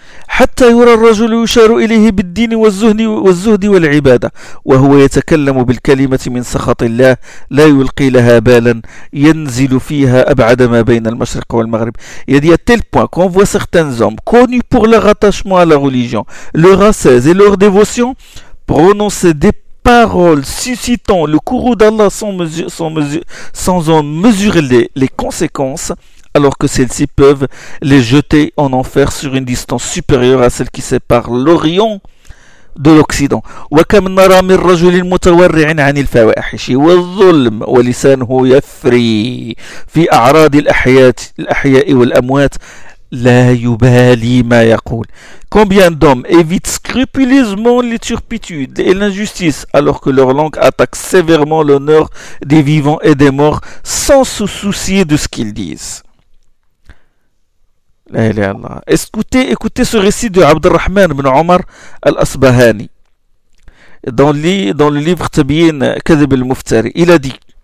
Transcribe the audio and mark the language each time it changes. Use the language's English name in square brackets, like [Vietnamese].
[Arabic] حتى يرى الرجل يشار إليه بالدين والزهد والعبادة وهو يتكلم بالكلمة من سخط الله لا يلقي لها بالا ينزل فيها أبعد ما بين المشرق والمغرب. [French] Il y a dit à tel point qu'on voit certains hommes connus pour leur attachement à la religion, leur ascèse et leur dévotion, prononcer des paroles suscitant le courroux d'Allah sans en mesurer les conséquences, alors que celles-ci peuvent les jeter en enfer sur une distance supérieure à celle qui sépare l'Orient de l'Occident. [Arabic] وَكَمْ نَرَى مِنْ رَجُلٍ مُتَوَرِّعٍ عَنِ الْفَوَاحِشِ وَالظُّلْمِ وَلِسَانُهُ يَفْرِي فِي أَعْرَاضِ الْأَحْيَاءِ وَالْأَمْوَاتِ La yubali ma yaqul. [French] Combien d'hommes évitent scrupuleusement les turpitudes et l'injustice alors que leur langue attaque sévèrement l'honneur des vivants et des morts sans se soucier de ce qu'ils disent. [Arabic] La ilaha illallah. [French] Écoutez ce récit de Abdurrahman ibn Omar al-Asbahani dans le livre Tabiyin Kadhib al-Muftari. Il a dit.